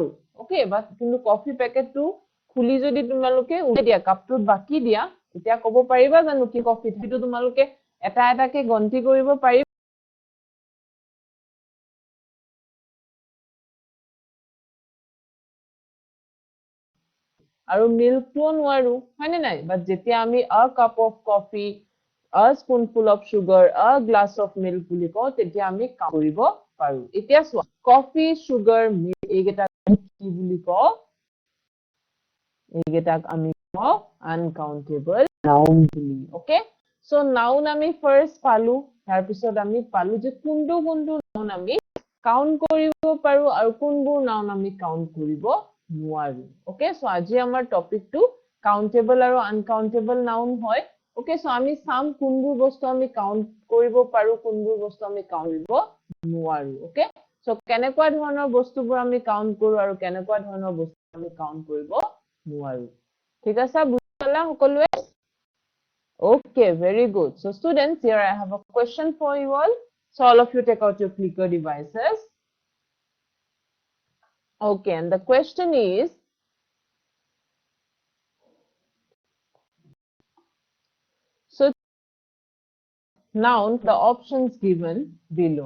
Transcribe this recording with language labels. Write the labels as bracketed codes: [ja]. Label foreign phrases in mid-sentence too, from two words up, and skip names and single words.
[en] Okay, but [as] কিন্তু কফি পেকেটটো খুলি যদি তোমালোকে উঠাই দিয়া কাপটোত বাকি দিয়া তেতিয়া ক'ব পাৰিবা জানো কি কফি? সেইটো তোমালোকে এটা এটাকে গন্তি কৰিব পাৰিবা? আৰু মিল্কটোও নোৱাৰো হয়নে নাই? বাট যেতিয়া আমি [en] a cup of coffee, a spoonful of sugar, a glass of milk [as] বুলি কওঁ তেতিয়া আমি কাউন্ট কৰিব পাৰো. এতিয়া চোৱা [en] coffee, sugar, milk [as] এইকেইটাক কি বুলি কওঁ? এইকেইটাক আমি কওঁ [en] uncountable noun [as] বুলি. [en] Okay, so [as] noun আমি first পালো, তাৰ পিছত আমি পালো যে কোনটো কোনটো noun আমি কাউন্ট কৰিব পাৰো আৰু কোনবোৰ noun আমি কাউন্ট কৰিব নোৱাৰো. [en] Okay, so [as] আজি আমাৰ টপিকটো countable আৰু [en] uncountable noun [as] হয়. [en] Okay, so [as] আমি চাম কোনবোৰ বস্তু আমি কাউন্ট কৰিব পাৰো, কোনবোৰ বস্তু আমি কাউন্ট কৰিব নোৱাৰো. [en] Okay, so [as] কেনেকুৱা ধৰণৰ বস্তুবোৰ আমি কাউন্ট কৰো আৰু কেনেকুৱা ধৰণৰ বস্তু আমি কাউন্ট কৰিব নোৱাৰো. ঠিক আছে, বুজি পালা সকলোৱে? [en] Okay, very good. So students, here I have a question for you all. So all of you take out your clicker devices. Okay, and the question is, so noun, the options given below.